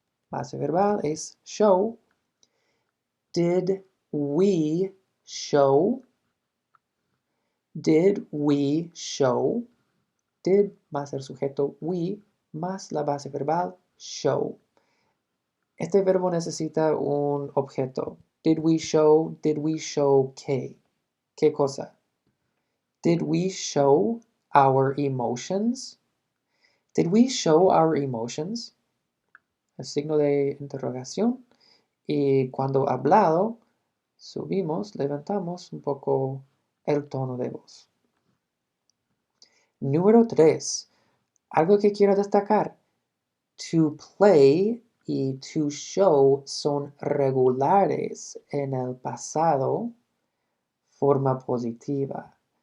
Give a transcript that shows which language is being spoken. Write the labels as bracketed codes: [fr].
[es] Base verbal es show. [en] Did we show? Did we show? [es] Did más el sujeto we más la base verbal show. Este verbo necesita un objeto. [en] Did we show [es] qué? ¿Qué cosa? [en] Did we show our emotions? Did we show our emotions? [es] El signo de interrogación. Y cuando hablado, subimos, levantamos un poco el tono de voz. Número 3. Algo que quiero destacar. To play y to show son regulares en el pasado, forma positiva.